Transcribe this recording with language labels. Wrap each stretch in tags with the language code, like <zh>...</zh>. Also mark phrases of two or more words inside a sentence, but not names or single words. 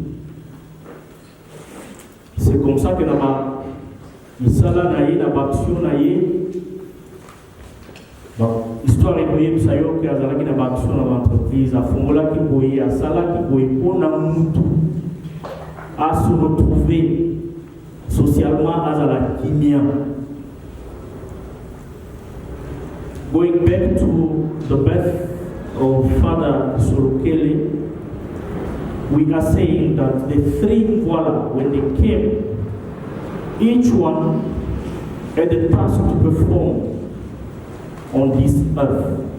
<fr>C'est comme ça que</fr> <ln>na misala na ye, na baction na ye, histoire eboye bisayo ke azalaki na baction na entreprise, afongolaki boye, asalaki boye pona mutu</ln> <fr>à se retrouver socialement</fr> <ln>azala kimia.</ln> <en>Going back to the birth of Father Kisolokele, we are saying that the three Mvoila, when they came, each one had a task to perform on this earth.</en>